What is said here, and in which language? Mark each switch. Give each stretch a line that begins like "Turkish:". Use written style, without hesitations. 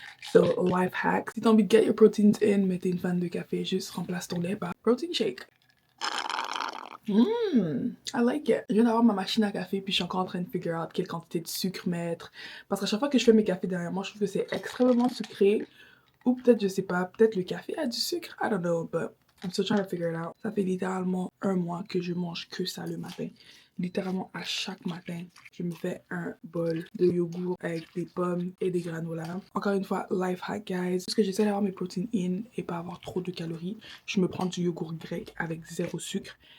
English: So, life hack.
French: Si t'as envie de
English: get your proteins in,
French: mais t'es une fan de café, juste remplace ton lait par protein shake.
English: I like it.
French: Je viens d'avoir ma machine à café puis je suis encore en train de
English: figure out
French: quelle quantité de sucre mettre. Parce qu'à chaque fois que je fais mes cafés dernièrement, je trouve que c'est extrêmement sucré. Ou peut-être, je sais pas, peut-être le café a du sucre.
English: I don't know, but I'm still trying to figure it out.
French: Ça fait littéralement un mois que je mange que ça le matin. Littéralement à chaque matin, je me fais un bol de yogourt avec des pommes et des granola. Encore une fois, life hack guys. Parce que j'essaie d'avoir mes protéines in et pas avoir trop de calories, je me prends du yogourt grec avec 0 sucre.